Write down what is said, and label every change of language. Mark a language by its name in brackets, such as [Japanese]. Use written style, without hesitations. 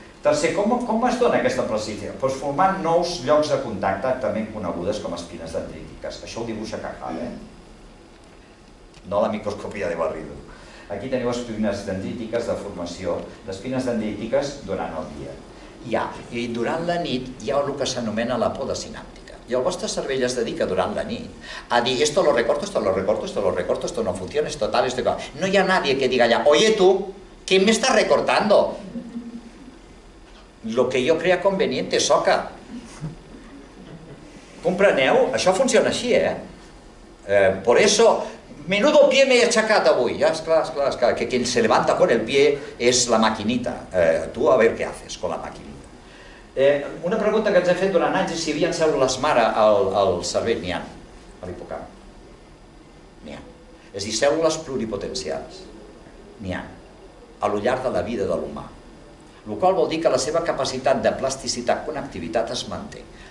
[Catalan] Tercer, com es dona aquesta plasticitat? Doncs formant nous llocs de contacte, també conegudes com espines dendrítiques. Això ho dibuixa Cajal, no la microscopia de Barrido. Aquí teniu espines dendrítiques de formació d'espines dendrítiques durant el dia. I durant la nit hi ha el que s'anomena la poda sinàptica. I el vostre cervell es dedica durant la nit a dir [Spanish] esto lo recorto, esto lo recorto, esto lo recorto, esto no funciona, esto tal, esto tal. [Catalan] No hi ha [Spanish] nadie que diga allà, oye tú, ¿qué me estás recortando? Lo que jo crea conveniente, soca. [Catalan] Compreneu? Això funciona així, [Spanish] Por eso, menudo pie me he achacat avui. Esclar, que quien se levanta con el pie es la maquinita. Tu a ver què haces con la maquinita. [Catalan] Una pregunta que ens hem fet durant anys és si hi havia cèl·lules mare al cervell. N'hi ha, a l'hipocamp. És a dir, cèl·lules pluripotencials. N'hi ha, a lo llarg de la vida de l'humà. El qual vol dir que la seva capacitat de plasticitat, connectivitat es manté.